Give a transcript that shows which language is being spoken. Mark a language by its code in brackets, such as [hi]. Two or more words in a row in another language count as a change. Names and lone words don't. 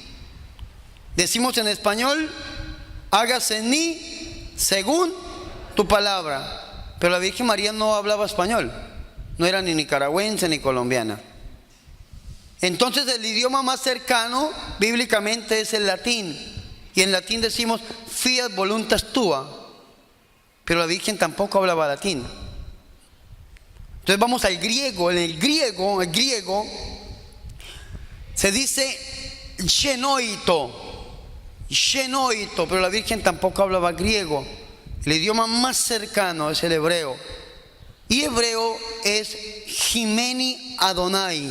[es] Decimos en español, hágase en mí según tu palabra. Pero la Virgen María no hablaba español. No era ni nicaragüense ni colombiana. Entonces el idioma más cercano bíblicamente es el latín. Y en latín decimos [la] fiat voluntas tua. [es] Pero la Virgen tampoco hablaba latín. Entonces vamos al griego. En el griego se dice genoito, pero la Virgen tampoco hablaba griego. El idioma más cercano es el hebreo. Y hebreo es [he] Jimeni Adonai.